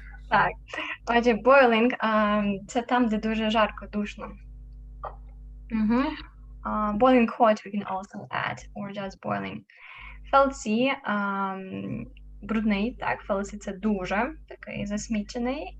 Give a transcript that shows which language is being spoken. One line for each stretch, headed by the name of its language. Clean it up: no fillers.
Ukrainian: Так, отже, boiling – це там, де дуже жарко, душно.
English: Boiling hot we can also add, or just boiling.
Ukrainian: Filthy – брудний, так, filthy – це дуже, такий засмічений.